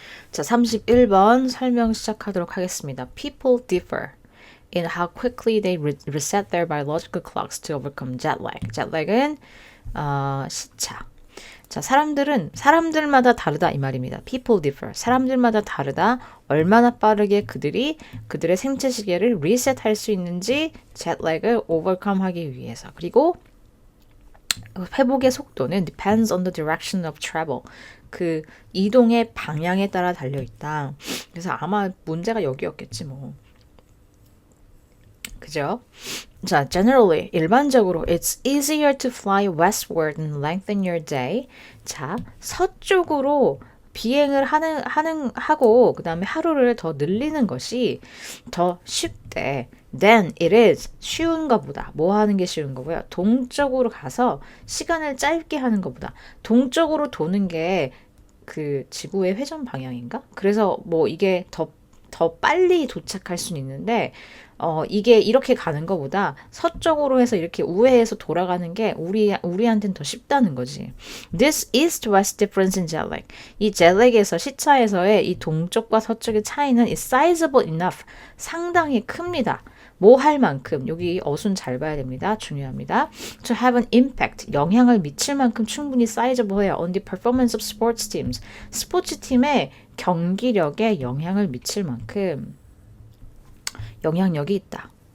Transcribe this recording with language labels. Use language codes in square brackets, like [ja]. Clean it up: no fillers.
[ko] 자, 31번 설명 시작하도록 하겠습니다. [en] People differ in how quickly they reset their biological clocks to overcome jet lag. [ko] jet lag은 시차. 자, 사람들마다 다르다 이 말입니다. [en] People differ. [ko] 사람들마다 다르다. 얼마나 빠르게 그들의 생체 시계를 리셋할 수 있는지 jet lag을 overcome 하기 위해서. 그리고 회복의 속도는 [en] depends on the direction of travel. [ko] 그 이동의 방향에 따라 달려 있다. 그래서 아마 문제가 여기였겠지 뭐. 그죠? [en] 자, generally 일반적으로 it's easier to fly westward and lengthen your day. [ko] 자, 서쪽으로 비행을 하고 그다음에 하루를 더 늘리는 것이 더 쉽대. [en] Then it is [ko] 쉬운 것보다 뭐 하는 게 쉬운 거고요. 동쪽으로 가서 시간을 짧게 하는 것보다 동쪽으로 도는 게 그 지구의 회전 방향인가? 그래서 뭐 이게 더 빨리 도착할 수는 있는데 이게 이렇게 가는 것보다 서쪽으로 해서 이렇게 우회해서 돌아가는 게 우리한테는 더 쉽다는 거지. [en] This east-west difference in jet lag. [ko] 이 jet lag에서 시차에서의 이 동쪽과 서쪽의 차이는 [en] is sizable enough. [ko] 상당히 큽니다. 뭐 할 만큼 여기 어순 잘 봐야 됩니다. 중요합니다. [en] To have an impact [ko] 영향을 미칠 만큼 충분히 sizable해요. [en] On the performance of sports teams [ko] 스포츠 팀의 경기력에 영향을 미칠 만큼 영향력이 있다.